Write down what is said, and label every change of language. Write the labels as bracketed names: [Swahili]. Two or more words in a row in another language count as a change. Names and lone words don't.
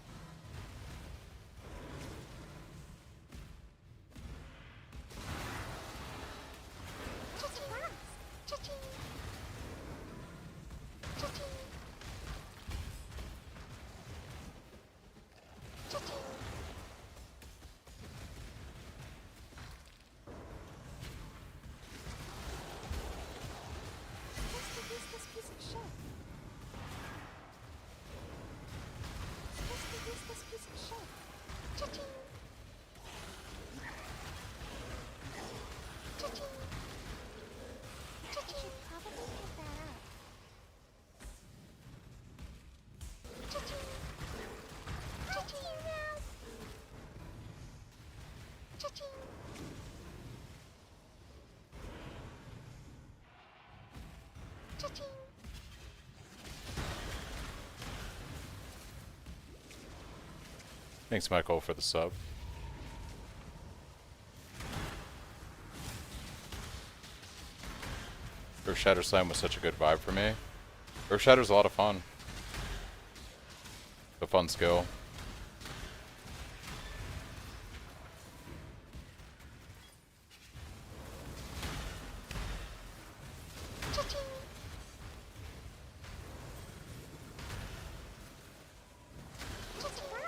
[English] Cha-ching! Cha-ching! Cha-ching! Cha-ching! What's the useless piece of shit? What's the useless piece of shit? Cha-ching! Cha-ching! Cha-ching! Probably pick that up. Cha-ching! Cha-ching! Cha-ching! Cha-ching! Thanks, Michael, for the sub. Earthshatter Slam was such a good vibe for me. Earthshatter's a lot of fun. A fun skill. Cha-ching! Cha-ching!